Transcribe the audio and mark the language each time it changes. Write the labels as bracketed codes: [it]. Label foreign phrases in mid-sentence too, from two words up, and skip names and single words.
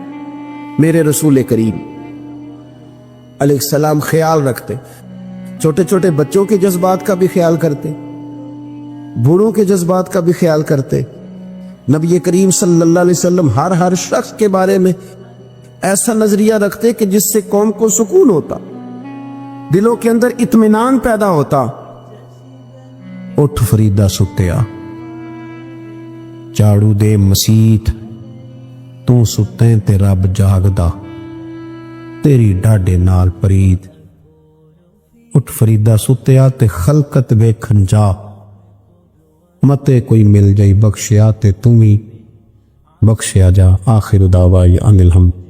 [ur] میرے رسول کریم [ar] علیہ السلام [ur] خیال رکھتے، چھوٹے چھوٹے بچوں کے جذبات کا بھی خیال کرتے، بوڑھوں کے جذبات کا بھی خیال کرتے. نبی کریم [ar] صلی اللہ علیہ وسلم [ur] ہر شخص کے بارے میں ایسا نظریہ رکھتے کہ جس سے قوم کو سکون ہوتا، دلوں کے اندر اطمینان پیدا ہوتا. [pa] اٹھ فریدہ ستیا، جھاڑو دے مسیت، تو ستیں تے رب جاگدا، تیری ڈاڈے نال پرید. اٹھ فریدہ ستیا تے خلقت ویکھن جا، متے کوئی مل جائی بخشیا تے تمہیں بخشیا جا. [ar] آخر دعوائی ان الحمد.